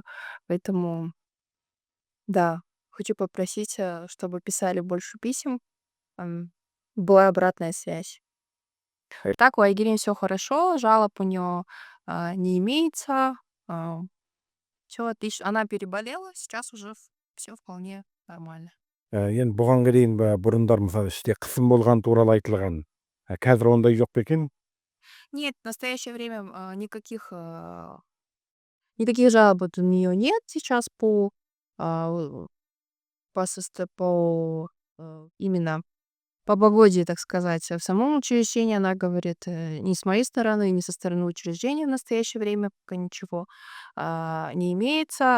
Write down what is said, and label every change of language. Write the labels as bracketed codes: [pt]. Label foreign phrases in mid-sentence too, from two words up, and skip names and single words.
[ru] Поэтому, да, хочу попросить, чтобы писали больше писем, была обратная связь. Так, у Айгерим все хорошо, жалоб у нее не имеется. Все отлично. Она переболела, сейчас уже все вполне нормально. [kk] Енді бұғанға дейін бұрындар мысалы іште қысым болған туралы айтылған. Қазір ондай жоқ па екен? [ru] Нет, в настоящее время никаких жалоб у нее нет сейчас а, именно по погоде, так сказать, в самом учреждении. Она говорит, ни с моей стороны, ни со стороны учреждения в настоящее время пока ничего не имеется.